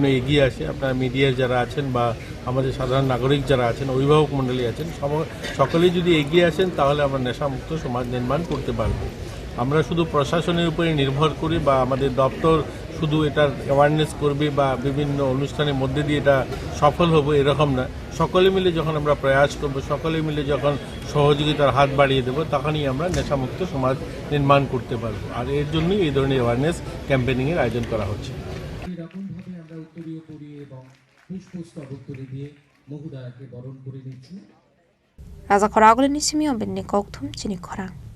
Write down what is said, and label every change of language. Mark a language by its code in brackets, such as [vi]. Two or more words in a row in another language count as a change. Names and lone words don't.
[bn] এগিয়ে আসে আপনারা মিডিয়ার যারা আছেন বা আমাদের সাধারণ নাগরিক যারা আছেন অভিভাবক মণ্ডলী আছেন সকলেই যদি এগিয়ে আসেন তাহলে আমরা নেশামুক্ত সমাজ নির্মাণ করতে পারবো আমরা শুধু প্রশাসনের উপরে নির্ভর করি বা আমাদের দপ্তর শুধু এটার অ্যাওয়ারনেস করবে বা বিভিন্ন অনুষ্ঠানের মধ্যে দিয়ে এটা সফল হবে এরকম না সকলে মিলে যখন আমরা প্রয়াস করব সকলে মিলে যখন সহযোগিতার হাত বাড়িয়ে দেব তখনই আমরা নেশামুক্ত সমাজ নির্মাণ করতে পারবো আর এর জন্যই এই ধরনের [en] awareness campaigning [bn] আয়োজন করা হচ্ছে এরকমভাবে আমরা উত্তরীয় পরিয়ে এবং পুষ্পস্তবক তুলে দিয়ে মহোদয়কে বরণ করে নিচ্ছি [trp] Raja Khorang ni simi benni kokthum Chini Khorang.